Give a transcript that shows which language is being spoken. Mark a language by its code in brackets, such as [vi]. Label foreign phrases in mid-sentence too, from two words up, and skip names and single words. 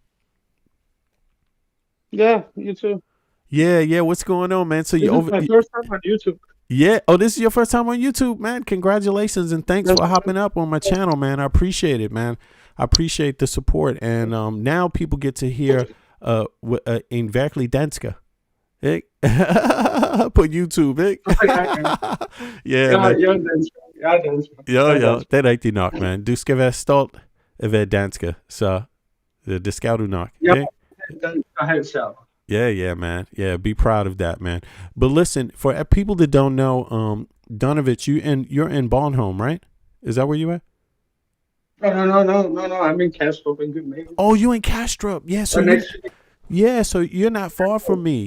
[en] Yeah, you too. Yeah. What's going on, man? So This is my first time on YouTube. Yeah. Oh, this is your first time on YouTube, man. Congratulations and thanks for hopping up on my channel, man. I appreciate it, man. I appreciate the support. And now people get to hear in [sv] verklig danska. [da] På YouTube, ikke? [en] Yeah, man. [da] Jeg er dansker. Jo, det er rigtigt nok, man. Du skal være stolt af at være dansker, så det skal du nok. Ja, dansker helt selv. [en] Yeah, man. Yeah, be proud of that, man. But listen, for people that don't know, Donovich, you're in Bornholm, right? Is that where you at? No. I'm in Kastrup in Copenhagen. Oh, you in Kastrup? Yeah, so you're not far from me.